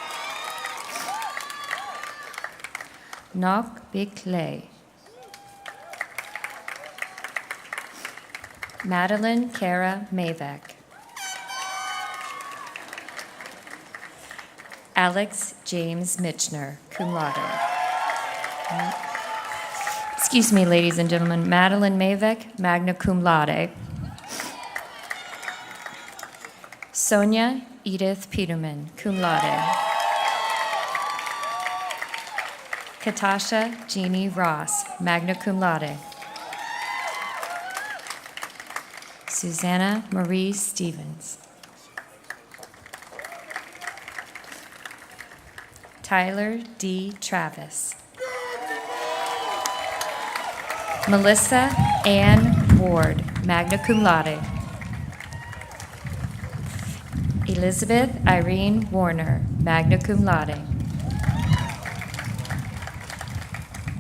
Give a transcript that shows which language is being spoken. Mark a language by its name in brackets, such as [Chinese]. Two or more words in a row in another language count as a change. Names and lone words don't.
[English] Nok Bik Lei. Madeline Kara Mavek. [Latin] Alex James Mitchner, cum laude. [English] Excuse me, ladies and gentlemen. [Latin] Madeline Mavek, magna cum laude. Sonia Edith Peterman, cum laude. Katasha Jeannie Ross, magna cum laude. [English] Susanna Marie Stevens. Tyler D. Travis. Melissa Ann Ward, [Latin] magna cum laude. Elizabeth Irene Warner, magna cum laude.